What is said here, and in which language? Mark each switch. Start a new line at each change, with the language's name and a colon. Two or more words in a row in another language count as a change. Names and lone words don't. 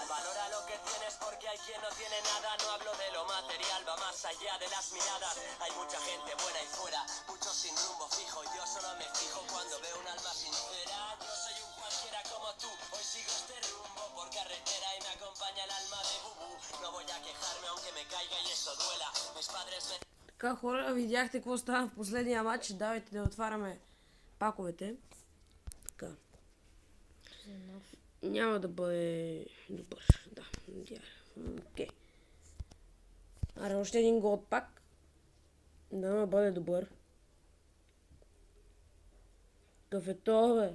Spanish: Valora lo que tienes porque hay quien no tiene nada, no hablo de lo material, va más allá de las miradas. Hay mucha gente buena y fuera, muchos sin rumbo fijo, yo solo me fijo cuando veo un alma sincera. Yo soy un cualquiera como tú, hoy sigo este rumbo por carretera y me acompaña el alma de Bubu. No voy a quejarme aunque me caiga y eso duela, mis padres me...
Bulgarian: Така, хора, видяхте какво става в последния матч. Давайте да отваряме паковете. Така. Няма да бъде добър. Да, окей. Аре, още един
English: gold pack.
Bulgarian: Да не бъде добър. Какъв е това, бе?